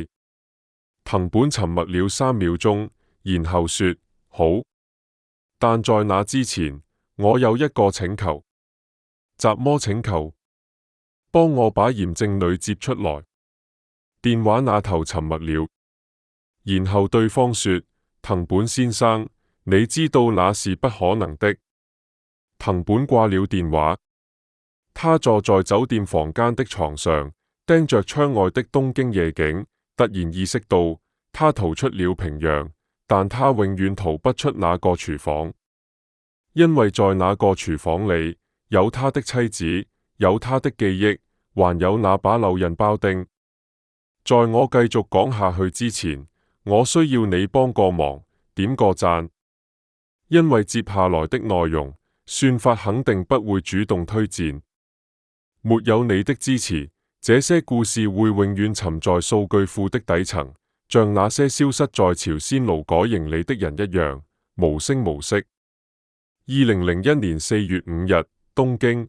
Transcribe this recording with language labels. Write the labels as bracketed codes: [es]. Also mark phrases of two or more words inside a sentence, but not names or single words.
[zh] 藤本沉默了3秒鐘，然後說：好。但在那之前，我有一個請求。什麼請求？幫我把鹽正女接出來。電話那頭沉默了，然後對方說： 藤本先生，你知道那是不可能的。藤本掛了電話，他坐在酒店房間的床上，盯着窗外的東京夜景，突然意識到他逃出了平壤，但他永遠逃不出那個廚房，因為在那個廚房裏有他的妻子，有他的記憶，還有那把柳刃包丁。在我繼續講下去之前，我需要你幫個忙，點個讚，因為接下來的內容算法肯定不會主動推薦。沒有你的支持，這些故事會永遠沉在數據庫的底層，像那些消失在朝鮮勞改營裏的人一樣，無聲無息。2001年4月5日，東京。